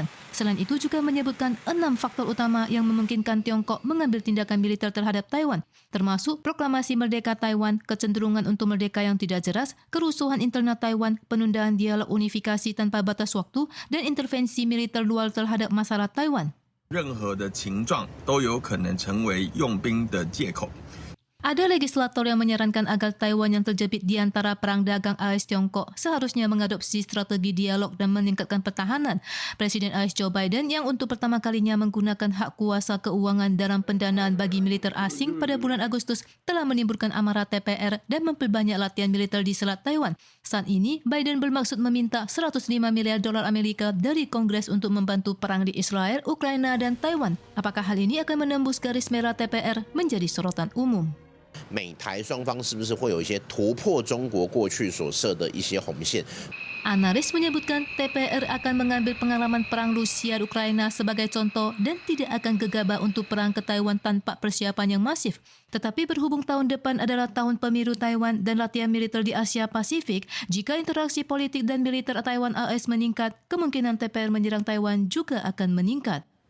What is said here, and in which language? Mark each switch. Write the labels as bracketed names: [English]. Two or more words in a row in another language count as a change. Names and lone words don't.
[Indonesian] Selain itu juga menyebutkan 6 faktor utama yang memungkinkan Tiongkok mengambil tindakan militer terhadap Taiwan, termasuk proklamasi merdeka Taiwan, kecenderungan untuk merdeka yang tidak jelas, kerusuhan internal Taiwan, penundaan dialog unifikasi tanpa batas waktu, dan intervensi militer luar terhadap masalah Taiwan. [Chinese] 任何的情状都有可能成为用兵的借口。 [Indonesian] Ada legislator yang menyarankan agar Taiwan yang terjepit di antara perang dagang AS-Tiongkok seharusnya mengadopsi strategi dialog dan meningkatkan pertahanan. Presiden AS Joe Biden yang untuk pertama kalinya menggunakan hak kuasa keuangan dalam pendanaan bagi militer asing pada bulan Agustus telah menimbulkan amarah TPR dan memperbanyak latihan militer di Selat Taiwan. Saat ini, Biden bermaksud meminta 105 miliar dolar Amerika dari Kongres untuk membantu perang di Israel, Ukraina, dan Taiwan. Apakah hal ini akan menembus garis merah TPR menjadi sorotan umum? [Chinese] 美台双方是不是会有一些突破中国过去所设的一些红线？ [Indonesian] Analis menyebutkan TPR akan mengambil pengalaman perang Rusia-Ukraina sebagai contoh dan tidak akan gegabah untuk perang ke Taiwan tanpa persiapan yang masif. Tetapi berhubung tahun depan adalah tahun pemilu Taiwan dan latihan militer di Asia Pasifik, jika interaksi politik dan militer Taiwan AS meningkat, kemungkinan TPR menyerang Taiwan juga akan meningkat.